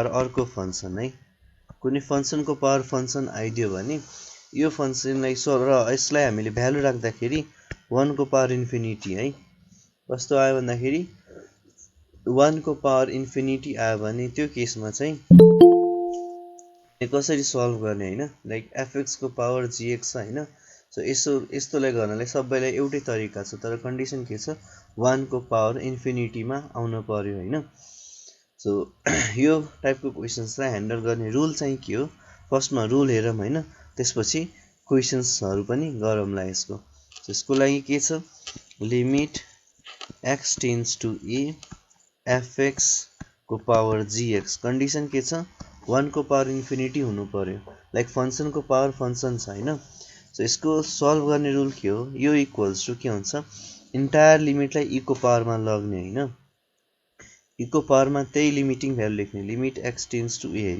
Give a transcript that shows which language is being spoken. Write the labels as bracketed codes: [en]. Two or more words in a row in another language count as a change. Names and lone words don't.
[ne] अर्को फंक्सन है कुनै फंक्सनको [en] power function [ne] आइदियो भने यो फंक्सनलाई र यसलाई हामीले भ्यालु राख्दाखेरि 1 को [en] power infinity [ne] है कस्तो आयो भन्दाखेरि 1 को [en] power infinity [ne] आयो भने त्यो केसमा चाहिँ कसरी सल्भ गर्ने हैन लाइक fx को पावर gx हैन सो यस्तोलाई गर्नलाई सबैलाई एउटै तरिका छ, तर कन्डिसन के छ 1 को [en] power infinityमा [ne] आउनु पर्यो हैन। सो यो टाइपको क्वेशन्सलाई ह्यान्डल गर्ने रुल चाहिँ के हो, फर्स्टमा रुल हेरौँ हैन, त्यसपछि क्वेशन्सहरु पनि गरौँला यसको। त्यसको लागि के छ, [en] limit x tends to a fx [ne] को पावर gx, कन्डिसन के छ 1 को [en] power infinity [ne] हुनु पर्यो, लाइक फंक्सन को [en] power function [ne] छ हैन। सो यसको सल्भ गर्ने रुल के हो, यो [en] equals to [ne] के हुन्छ, इन्टायर लिमिटलाई e को पावरमा लग्ने हैन, e को पावरमा त्यही [en] limiting value [ne] लेख्ने, [en] limit x tends to a [ne] हैन।